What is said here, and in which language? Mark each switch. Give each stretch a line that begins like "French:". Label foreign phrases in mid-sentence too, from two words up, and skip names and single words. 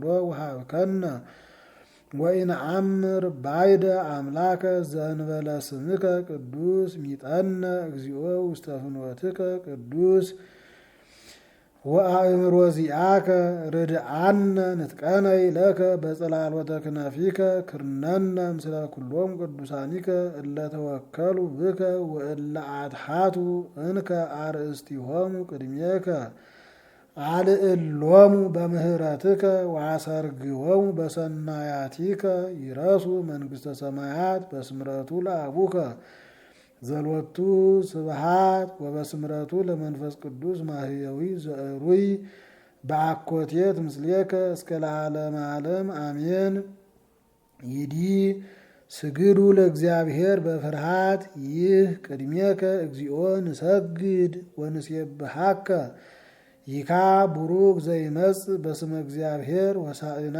Geez: ወሀብከነ ወኢነአምር ባይደ አምላከ ዘእንበለ ስምከ ቅዱስ ሚጠነ እግዚኦ ውስተ ፍኖትከ ቅዱስ ወአእምሮ ዚአከ ርድአነ ንጥቀነይ ለከ በጽላሎተ ክነፊከ ክርነነ ምስለ ኩሎም ቅዱሳኒከ እለ ተወከሉ ብከ ወእለ አትሓቱ እንከ አርእስቲሆሙ ቅድሜከ አልዕሎሙ በምህረትከ ወአሰርግዎሙ በሰናያቲከ ይረሱ መንግስተ ሰማያት በስምረቱ ለአቡከ ዘሎቱ ስብሃት ወበስምረቱ ለመንፈስ ቅዱስ ማህየዊ ዘእሩይ በአኮቴት ምስሌከ እስከ ለዓለመ ዓለም አሜን። ይዲ ስግዱ ለእግዚአብሔር በፍርሃት ይህ ቅድሜከ እግዚኦ ንሰግድ ወንሴብሐከ ይካ ቡሩክ ዘይመጽእ በስመ እግዚአብሔር ሆሳዕና